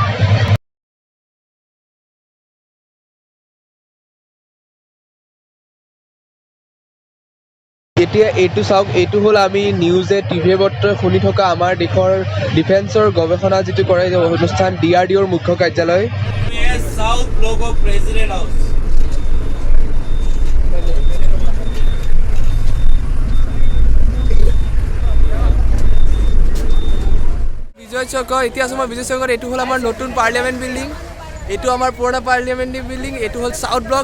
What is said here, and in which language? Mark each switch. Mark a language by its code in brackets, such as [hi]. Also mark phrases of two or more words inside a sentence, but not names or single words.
[as] এতিয়া এইটো চাওক, এইটো হ'ল আমি নিউজে টিভিয়ে পত্ৰই শুনি থকা আমাৰ দেশৰ ডিফেন্সৰ গৱেষণা যিটো কৰে অনুষ্ঠান, DRDOৰ মুখ্য কাৰ্যালয়। [en] south logo president house. [as] বিজয় চক্ৰ। এতিয়া আছোঁ মই বিজয় চক্ৰত। এইটো হ'ল আমাৰ নতুন [en] parliament building, [as] এইটো আমাৰ পুৰণা [en] parliament building. [as] এইটো হ'ল চাউথ ব্লক।